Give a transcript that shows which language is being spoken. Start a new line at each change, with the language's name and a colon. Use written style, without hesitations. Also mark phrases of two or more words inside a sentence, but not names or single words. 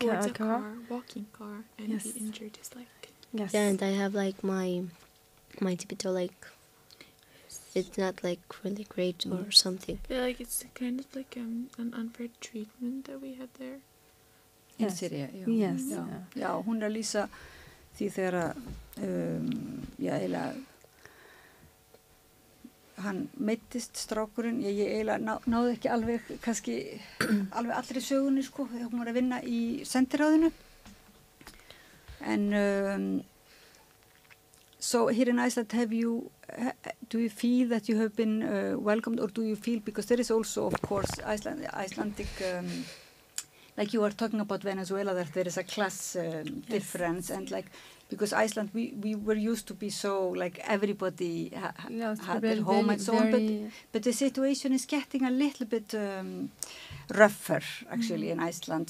English: towards a car. Walking car, and he injured his leg. Yes. Yeah, and I have my typical it's not really great or something. Yeah, it's kind of an unfair treatment that we had there. In Syria,
Icelandic: já.
English: Yes.
Icelandic: Já, hún lýsa því þegar eiginlega hann meittist strákurinn, ég eiginlega náði ekki alveg alveg allri sögunni þegar hún var að vinna í sendiráðinu.
English: And so here in Iceland, do you feel that you have been welcomed, or do you feel, because there is also, of course, Icelandic, like you were talking about Venezuela, that there is a class difference, and because Iceland, we were used to be so, everybody had their home and so on, but the situation is getting a little bit rougher, actually, in Iceland.